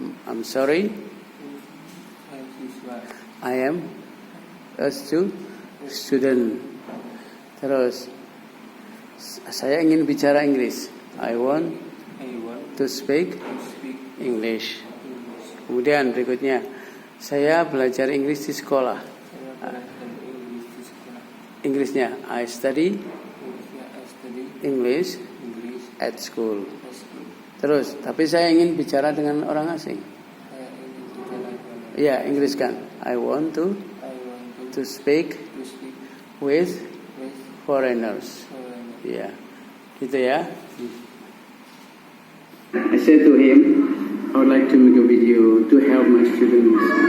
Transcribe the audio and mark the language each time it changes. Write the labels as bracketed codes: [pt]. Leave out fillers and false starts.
[en] I'm sorry, I am a student. [id] Terus saya ingin bicara Inggris. [en] I want to speak English. [id] Kemudian berikutnya, saya belajar Inggris di sekolah. Inggrisnya, [en] I study English at school. [id] Terus, tapi saya ingin bicara dengan orang asing. Ya, Inggris kan. [en] I want to speak with foreigners. [id] Ya, gitu ya. [en] I said to him, I would like to make a video to help my students.